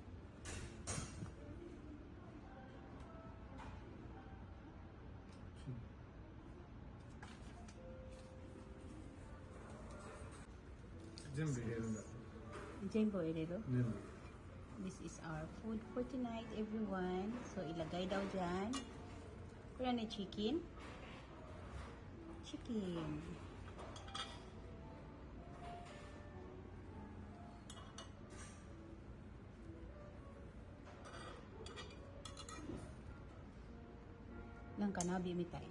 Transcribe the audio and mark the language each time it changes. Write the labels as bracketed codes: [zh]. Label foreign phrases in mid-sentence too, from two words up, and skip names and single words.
[tl] Jembo ito. [en] This is our food for tonight, everyone. [tl] So ilagay daw dyan. [ja] これはね、チキン。チキン。なんか鍋みたい。